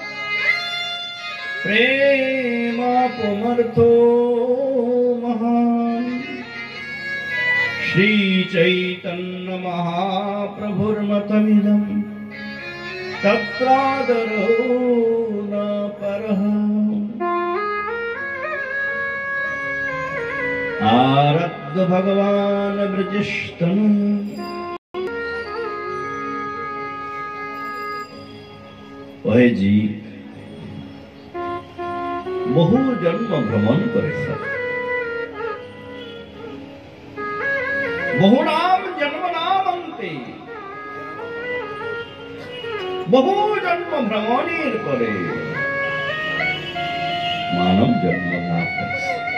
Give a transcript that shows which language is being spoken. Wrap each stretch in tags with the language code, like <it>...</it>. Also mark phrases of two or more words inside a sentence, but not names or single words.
<sa>प्रेमापुमर्थो महान् श्रीचैतन्य महाप्रभुर्मतमिदं तत्रादरो न परः आरब्ध भगवान ब्रजस्तनु</sa> <bn>ওহে জীব বহু জন্ম ভ্রমণ করেছ, বহু নাম জন্ম নামন্তে, বহু জন্ম ভ্রমণের পরে মানব জন্ম লাভ করেছে।</bn>